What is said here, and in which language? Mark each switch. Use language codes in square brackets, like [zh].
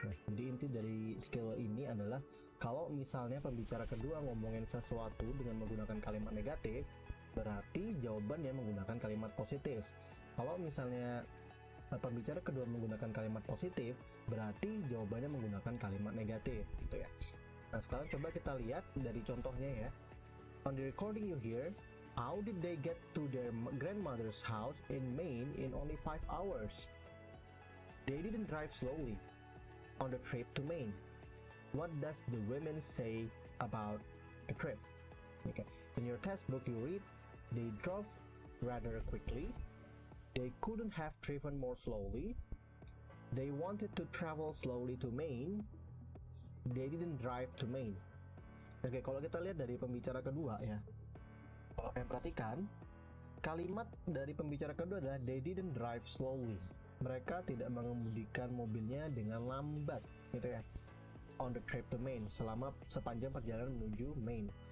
[id] Jadi inti dari skill ini adalah kalau misalnya pembicara kedua ngomongin sesuatu dengan menggunakan kalimat negatif, berarti jawabannya menggunakan kalimat positif. Kalau misalnya pembicara kedua menggunakan kalimat positif, berarti jawabannya menggunakan kalimat negatif, gitu ya. Nah, sekarang coba kita lihat dari contohnya ya. [en] On the recording you hear, how did they get to their grandmother's house in Maine in only 5 hours? They didn't drive slowly on the trip to Maine. What does the women say about the trip? Okay. In your textbook you read, they drove rather quickly. They couldn't have driven more slowly. They wanted to travel slowly to Maine. They didn't drive to Maine. [id] Oke, kalau kita lihat dari pembicara kedua ya. Kalau kalian perhatikan, kalimat dari pembicara kedua adalah [en] they didn't drive slowly. [id] Mereka tidak mengemudikan mobilnya dengan lambat, gitu ya. [en] On the trip to Maine, [id] selama sepanjang perjalanan menuju Maine.